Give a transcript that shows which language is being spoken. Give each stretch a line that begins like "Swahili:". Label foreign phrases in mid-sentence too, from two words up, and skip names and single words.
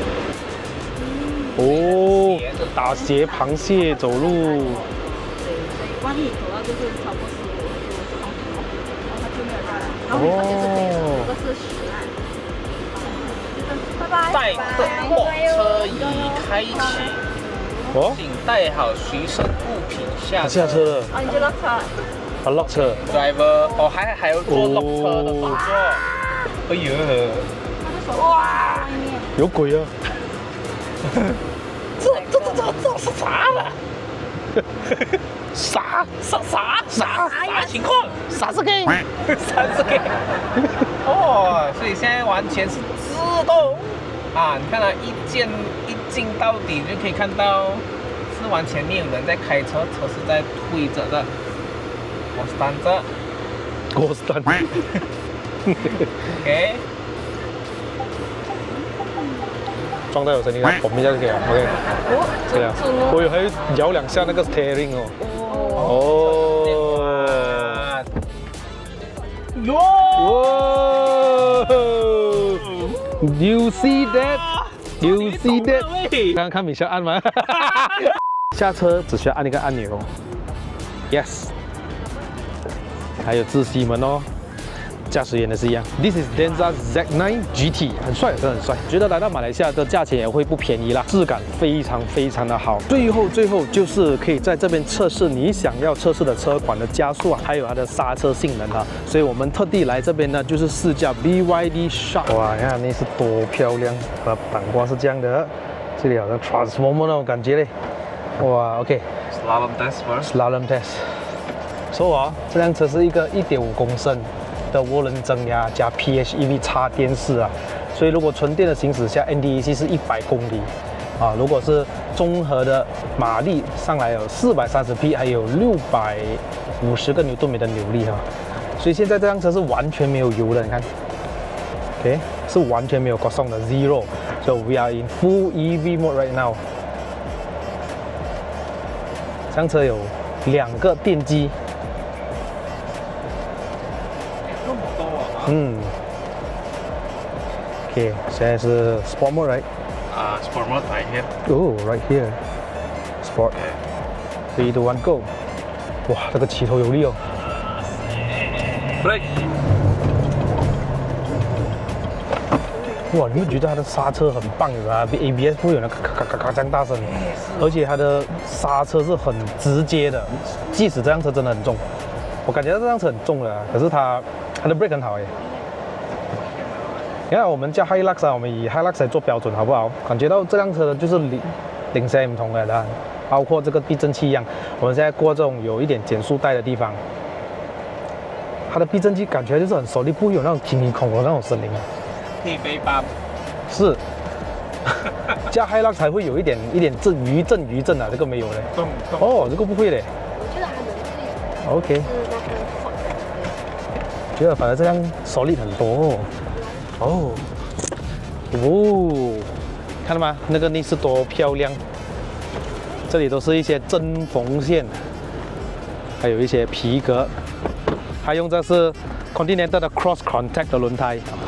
Chinese: 哦，打斜螃蟹走路。对，所以万一走到就是超过15，就放平了，然后它就没有下来。然后你发现是这个，这个是10啊。拜拜。带的货车已開啟，哦，請帶好隨身物品下車。下車了。啊，你就落車。啊，落車。 driver，哦，還要做落車的動作。哎呦，哇，有鬼啊！這是啥了？啥情況？啥是 gay？啥是 gay？哦，所以現在完全是自動啊！你看它一進到底就可以看到，是完全沒有人在開車，車是在推着的。我stand着。我 stand。 OK。撞到有聲音啊，嘣一下就可以了。OK。這樣。我以為還搖兩下那個 steering 哦。
English: 哦。You see that? You see that?
Chinese: 剛剛看米肖按嗎？下車只需要按一個按鈕。Yes。還有自吸門哦。駕駛員的是一樣。
English: This is Denza Z9 GT，
Chinese: 很帥，真的很帥。覺得來到馬來西亞的價錢也會不便宜啦，質感非常的好。最後就是可以在這邊測試你想要測試的車款的加速啊，還有它的剎車性能啊。所以我們特地來這邊呢，就是試駕 BYD Shark。哇，你看那是多漂亮！它的板刮是這樣的，這裡好像 Transformer 那種感覺嘞。
English: 哇 ，OK。Slalom test first。Slalom test。
Chinese: 說啊，這輛車是一個1.5公升的渦輪增壓加 PHEV 插電式啊，所以如果純電的行駛下 ，NDEC 是100公里啊。如果是綜合的馬力上來有430匹，還有650個牛頓米的扭力哈。所以現在這輛車是完全沒有油的，你看 ，OK， 是完全沒有 Kosong 的 Zero。
English: So we are in full EV mode right now。
Chinese: 這輛車有2個電機。OK， 現在是
English: Sport Mode right？ Sport Mode right here。 Oh right here。Sport。3, 2, 1 go。
Chinese: 哇，這個起頭有力哦。 Break。哇，你會覺得它的剎車很棒有啊？比 ABS 不會有那個咔咔咔這樣大聲，而且它的剎車是很直接的，即使這輛車真的很重，我感覺到這輛車很重了，可是它的 brake 很好耶。你看我們叫 Hilux 啊，我們以 Hilux 來做標準好不好？感覺到這輛車就是領先不同的，包括這個避震器一樣。我們現在過這種有一點減速帶的地方，它的避震器感覺就是很solid，不會有那種叮叮哐哐那種聲音。可以背包。是。加 Hilux 才會有一點餘震啊，這個沒有嘞。哦，這個不會嘞。我覺得還有這裡。 OK。覺得反而這輛 solid 很多哦。哦，看到嗎？那個內飾多漂亮！這裡都是一些針縫線，還有一些皮革。它用的是 Continental 的 Cross Contact 的輪胎。